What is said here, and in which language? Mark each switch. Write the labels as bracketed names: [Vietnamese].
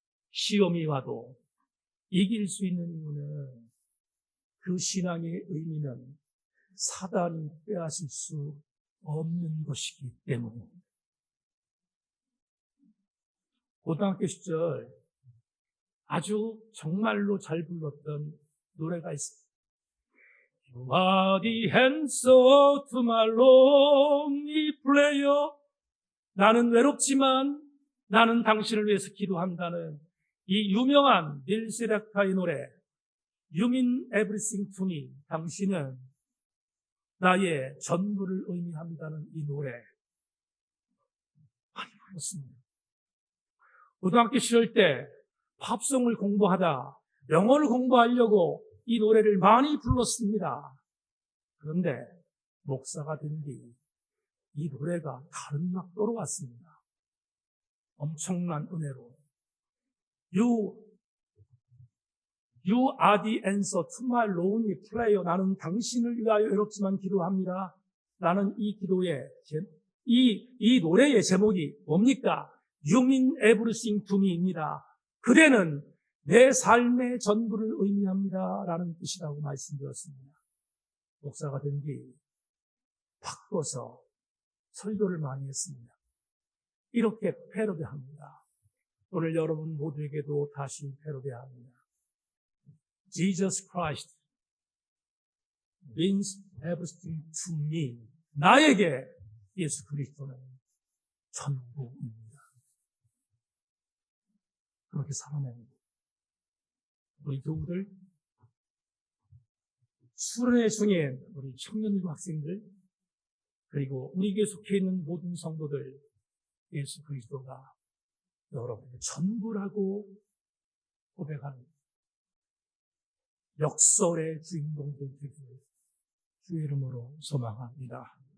[Korean] 시험이 와도 이길 수 있는 이유는 그 신앙의 의미는 사단이 빼앗을 수 없는 것이기 때문입니다. 고등학교 시절 아주 정말로 잘 불렀던 노래가 있습니다. [English] You are the answer to my lonely prayer. [Korean] 나는 외롭지만 나는 당신을 위해서 기도한다는 이 유명한 닐 세라카의 노래 [English] You mean everything to me. [Korean] 당신은 나의 전부를 의미한다는 이 노래 많이 불렀습니다. 고등학교 시절 때 팝송을 공부하다 영어를 공부하려고 이 노래를 많이 불렀습니다. 그런데 목사가 된 뒤 이 노래가 다른 낙도로 왔습니다. 엄청난 은혜로 [English] You are the answer to my lonely prayer. [Korean] 나는 당신을 위하여 외롭지만 기도합니다. 라는 이 기도의 이 노래의 제목이 뭡니까? [English] You mean everything to me입니다. [Korean] 그대는 내 삶의 전부를 의미합니다. 라는 뜻이라고 말씀드렸습니다. 목사가 된 뒤 바꿔서 설교를 많이 했습니다. 이렇게 패러디합니다. 오늘 여러분 모두에게도 다시 패러디합니다. [English] Jesus Christ means everything to me. [Korean] 나에게 예수 그리스도는 전부입니다. 그렇게 살아냅니다. 우리 교우들, 수련회 중에 우리 청년들과 학생들, 그리고 우리 교회에 속해 있는 모든 성도들, 예수 그리스도가 여러분의 전부라고 고백하는 역설의 주인공들 되기를 주의 이름으로 소망합니다.